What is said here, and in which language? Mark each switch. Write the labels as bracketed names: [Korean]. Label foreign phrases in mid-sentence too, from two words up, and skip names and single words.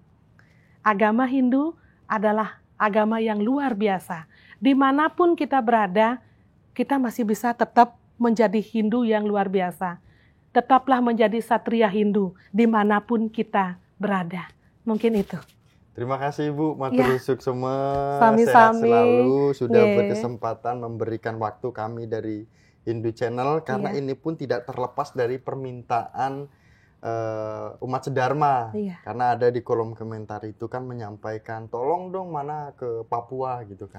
[Indonesian] Agama Hindu adalah agama yang luar biasa. Dimanapun kita berada, kita masih bisa tetap menjadi Hindu yang luar biasa. Tetaplah menjadi satria Hindu dimanapun kita berada. Mungkin itu. Terima kasih Ibu, [Balinese] matur suk semua, [Indonesian] Sami-sami. Sehat selalu, sudah berkesempatan memberikan waktu kami dari Hindu Channel, karena ini pun tidak terlepas dari permintaan umat sedharma, karena ada di kolom komentar itu kan menyampaikan tolong dong mana ke Papua gitu kan.